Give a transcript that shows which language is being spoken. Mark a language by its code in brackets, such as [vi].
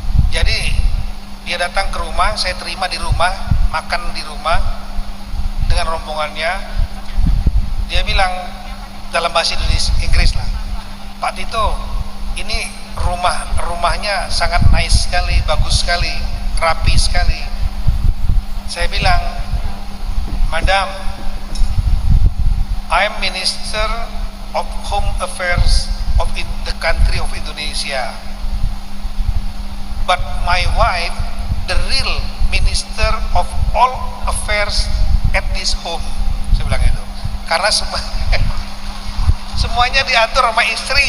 [id] Jadi dia datang ke rumah, saya terima di rumah, makan di rumah dengan rombongannya. Dia bilang dalam bahasa Inggris lah, Pak Tito, ini rumahnya sangat nice sekali, bagus sekali, rapi sekali. Saya bilang, [en] Madam, I am Minister of Home Affairs of the country of Indonesia, but my wife the real Minister of all affairs at this home. [id] Saya bilang itu karena semuanya diatur sama istri.